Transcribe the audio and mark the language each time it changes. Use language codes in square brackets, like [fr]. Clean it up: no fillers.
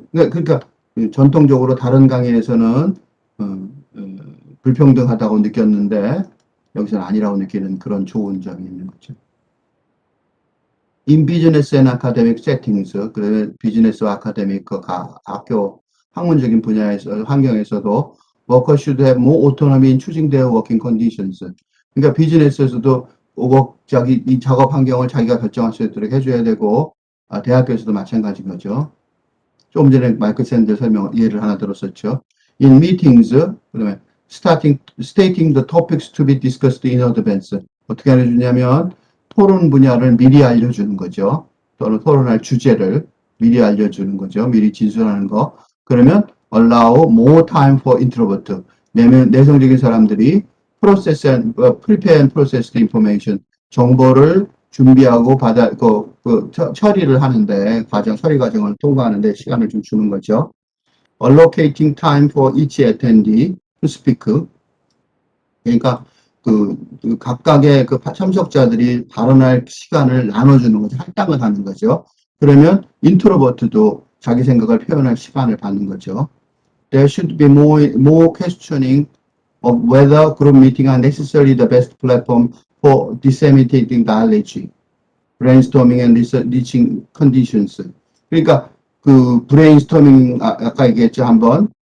[ko] 그러니까 전통적으로 다른 강의에서는 불평등하다고 느꼈는데 여기서는 아니라고 느끼는 그런 좋은 점이 있는 거죠. [en] In business and academic settings, [ko] 그 비즈니스와 아카데믹 그 학교 학문적인 분야에서 환경에서도 [en] workers should have more autonomy in choosing their working conditions. [ko] 그러니까 비즈니스에서도 자기 이 작업 환경을 자기가 결정할 수 있도록 해줘야 되고 대학교에서도 마찬가지인 거죠. 조금 전에 마이클 샌드 예를 하나 들었었죠. [en] In meetings, [ko] 그다음에 [en] stating the topics to be discussed in advance. [ko] 어떻게 알려주냐면 토론 분야를 미리 알려주는 거죠. 또는 토론할 주제를 미리 알려주는 거죠. 미리 진술하는 거. 그러면 [en] allow more time for introvert. [ko] 내성적인 사람들이 [en] prepare and process the information. [ko] 정보를 준비하고 처리를 하는데, 처리 과정을 통과하는데 시간을 좀 주는 거죠. [en] Allocating time for each attendee to speak. [ko] 그러니까 각각의 참석자들이 발언할 시간을 나눠주는 거죠. 할당을 하는 거죠. 그러면 인트로버트도 자기 생각을 표현할 시간을 받는 거죠. [en] There should be more questioning of whether group meetings are necessarily the best platform for disseminating knowledge, brainstorming and reaching conditions. [ko] 그러니까 브레인스토밍 아까 얘기했죠 한번.